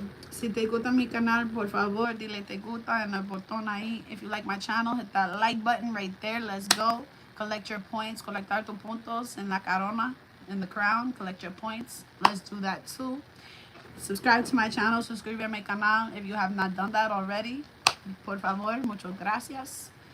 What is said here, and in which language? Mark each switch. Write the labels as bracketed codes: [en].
[es] Si te gusta mi canal, por favor, dile te gusta en el botón ahí. [en] If you like my channel, hit that like button right there. Let's go. Collect your points. [es] Colectar tus puntos en la corona, [en] in the crown. Collect your points. Let's do that too. Subscribe to my channel. [es] Suscribe a mi canal [en] if you have not done that already. [es] Por favor, muchas gracias.